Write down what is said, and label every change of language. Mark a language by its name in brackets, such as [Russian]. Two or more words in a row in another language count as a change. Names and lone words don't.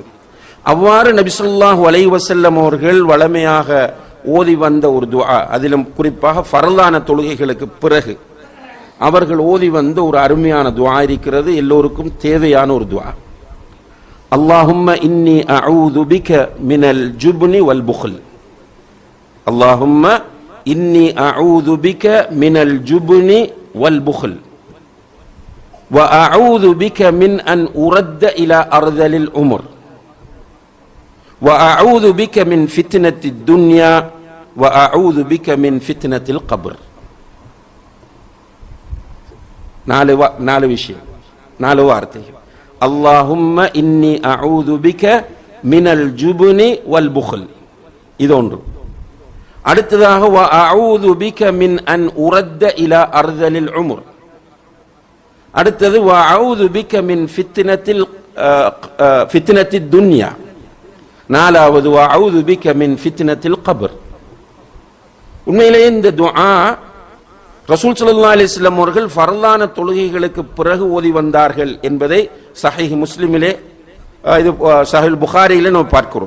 [Tamil] அவ்வாறு நபி [Arabic] صلى الله عليه وسلم [Tamil] அவர்கள் வளமையாக ஓதி வந்த ஒரு துஆ, அதிலும் குறிப்பாக ஃபர்லான தொழுகைகளுக்கு பிறகு அவர்கள் ஓதி வந்த ஒரு அருமையான துஆ இருக்கிறது, எல்லோருக்கும் தேவையான ஒரு துஆ. [Arabic] اللهم إني أعوذ بك من الجبن والبخل. اللهم إني أعوذ بك من الجبن والبخل وأعوذ بك من أن أرد إلى أرذل العمر وأعوذ بك من فتنة الدنيا وأعوذ بك من فتنة القبر. [Tamil] நாலு விஷயம், நாலு வார்த்தை. [Arabic] اللهم إني أعوذ بك من الجبن والبخل, [Tamil] இது ஒன்று. அடுத்ததாக [Arabic] وأعوذ بك من أن أرد إلى أرذل العمر. [Tamil] அடுத்தது [Arabic] وأعوذ بك من فتنة الدنيا. [Tamil] நாலாவது [Arabic] وأعوذ بك من فتنة القبر. [Tamil] உண்மையிலேயே இந்த துஆ ரசூல் [Arabic] صلى الله عليه وسلم [Tamil] அவர்கள் ஃபர்லான தொழுகைகளுக்கு பிறகு ஓதி வந்தார்கள் என்பதை சஹீஹ் முஸ்லிமிலே, இது சஹீஹ் புகாரியிலே நாம் பார்க்கிறோம்.